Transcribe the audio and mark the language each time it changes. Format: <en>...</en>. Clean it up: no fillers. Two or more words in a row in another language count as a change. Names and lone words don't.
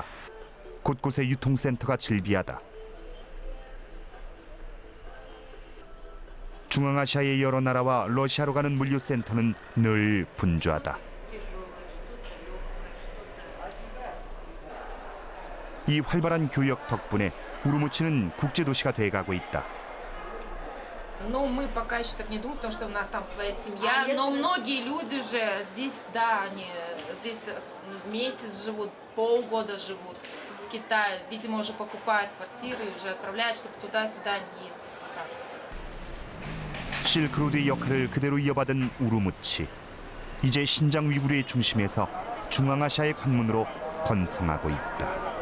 <ko>곳곳에 유통센터가 즐비하다. 중앙아시아의 여러 나라와 러시아로 가는 물류센터는 늘 분주하다. 이 활발한 교역 덕분에 우르무치는 국제도시가 돼가고 있다.</ko> <ru>Ну, мы пока еще так не думаем, потому что у нас там своя семья. Но многие люди же здесь, да, они здесь месяц живут, полгода живут в Китае. Видимо, уже покупают квартиры и уже отправляют, чтобы туда-сюда не ездить. Вот так.</ru> <ko>실크로드의 역할을 그대로 이어받은 우르무치. 이제 신장 위구르의 중심에서 중앙아시아의 관문으로 번성하고 있다.</ko>